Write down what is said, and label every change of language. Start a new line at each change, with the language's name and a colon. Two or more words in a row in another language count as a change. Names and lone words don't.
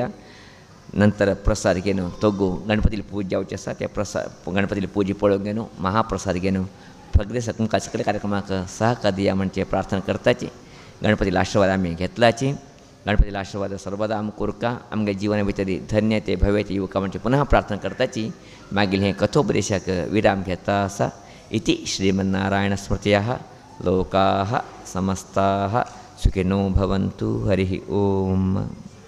Konkani: नंतर प्रसाद घेवन तोगू गणपतीला पूज जावची आसा त्या प्रसाद गणपतीला पूजी पळोवंक घेवन महाप्रसाद घेवन सगळे तुमकां सगळे कार्यक्रमाक सहकार दिया म्हणजे प्रार्थना करताची. गणपतीला आशिर्वाद आमी घेतलाची. गणपतीला आशिर्वाद सर्वदा आमकां कोरका आमगे जिवना भितर धन्यते भव्यते येवका म्हणजे पुनः प्रार्थना करताची. मागीर हें कथोपदेशाक विराम घेता आसा.
Sanskrit: इति श्रीमन्नारायण स्मृतयः लोकाः समस्ताः सुखिनो भवन्तु. हरिः ओम.